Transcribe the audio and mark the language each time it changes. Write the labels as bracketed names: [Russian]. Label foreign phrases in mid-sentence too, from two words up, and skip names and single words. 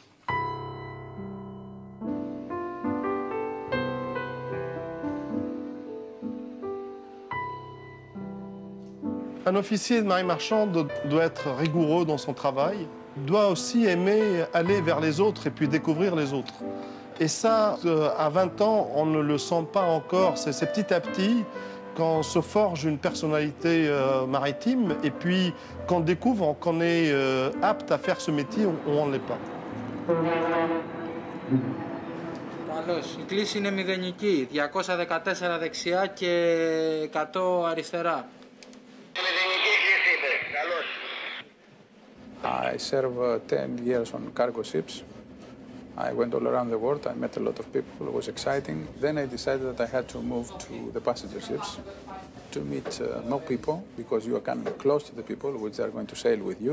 [French] Un officier de marine marchande doit être rigoureux dans son travail, doit aussi aimer aller vers les autres et puis découvrir les autres. Et ça, à 20 ans, on ne le sent pas encore. C'est petit à petit qu'on se forge une personnalité maritime et puis qu'on découvre qu'on est apte à faire ce métier ou on ne l'est pas. [Greek] Καλώς. Η κλίση είναι μηδενική. 214 δεξιά και 100 αριστερά. [English] I served 10 years on cargo ships. I went all around the world. I met a lot of people. It was exciting. Then I decided that I had to move to the passenger ships to meet more people, because you are coming close to the people which are going to sail with you.